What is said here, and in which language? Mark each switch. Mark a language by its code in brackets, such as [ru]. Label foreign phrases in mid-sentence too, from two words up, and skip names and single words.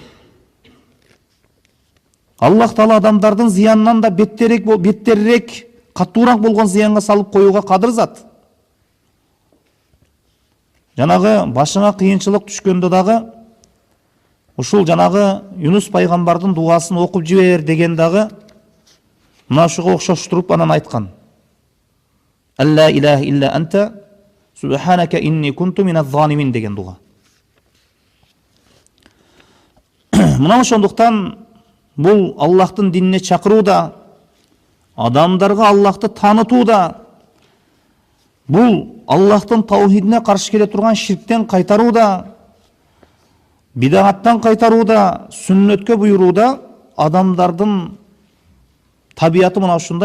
[ky] Аллах Таала адамдардын зыянынан да беттерирээк, каттуураак болгон зыянга салып коюуга кадыр зат. Жанагы башыңа кыйынчылык түшкөндө дагы ушул жанагы Юнус пайгамбардын дуасын окуп жибер деген дагы мына ушуга окшоштуруп анан айткан. [ar] لا إله إلا أنت سبحانك إني كنت من الظالمين деген дуа. [ky] Мына ошондуктан бул Аллахтын динине чакырууда, адамдарга Аллахты таанытууда, бул Аллахтын таухидине каршы келе турган ширктен кайтарууда, бидааттан кайтарууда, сүннөткө буйрууда адамдардын табияты мына ушундай.